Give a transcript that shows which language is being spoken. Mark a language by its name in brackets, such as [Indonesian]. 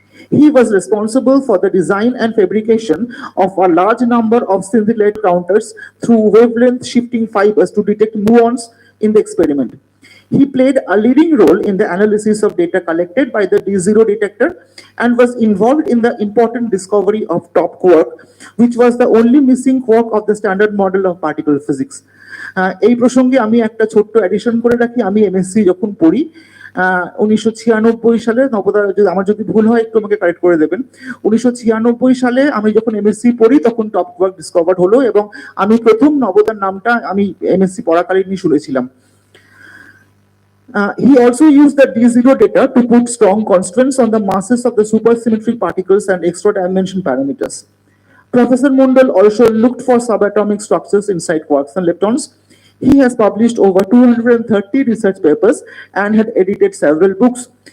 [English] He was responsible for the design and fabrication of a large number of scintillate counters through wavelength shifting fibers to detect muons in the experiment. He played a leading role in the analysis of data collected by the D0 detector and was involved in the important discovery of top quark, which was the only missing quark of the standard model of particle physics. [Bangla] এই প্রসঙ্গে আমি একটা ছোট্ট addition করে রাখি। আমি MSc যখন পড়ি 1996 সালে, নবদা আমার যদি ভুল হয় একটু আমাকে কারেক্ট করে দেবেন, 1996 সালে আমি যখন এমএসসি পড়ি তখন টপ কোয়ার্ক ডিসকভার্ড হলো এবং আমি প্রথম নবদার নামটা আমি এমএসসি পড়াকালীনই শুনেছিলাম। [English] He also used the D0 data to put strong constraints on the masses of the supersymmetric particles and extra dimension parameters. Professor Mondal also looked for subatomic structures inside quarks and leptons. He has published over 230 research papers and had edited several books.